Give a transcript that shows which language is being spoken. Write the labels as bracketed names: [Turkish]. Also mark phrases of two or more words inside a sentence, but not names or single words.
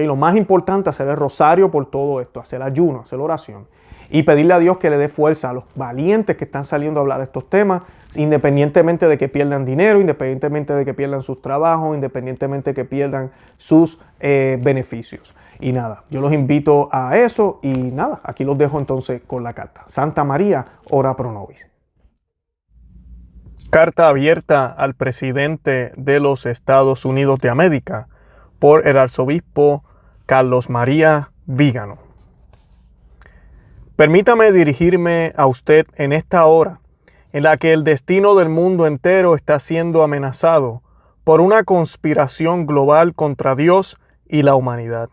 [Spanish] Lo más importante es hacer el rosario por todo esto, hacer ayuno, hacer oración y pedirle a Dios que le dé fuerza a los valientes que están saliendo a hablar de estos temas, independientemente de que pierdan dinero, independientemente de que pierdan sus trabajos, independientemente de que pierdan sus beneficios. Y nada, yo los invito a eso y nada, aquí los dejo entonces con la carta. [Latin] Santa María, ora pro nobis. [Spanish] Carta abierta al presidente de los Estados Unidos de América por el arzobispo Carlos María Vígano. Permítame dirigirme a usted en esta hora en la que el destino del mundo entero está siendo amenazado por una conspiración global contra Dios y la humanidad.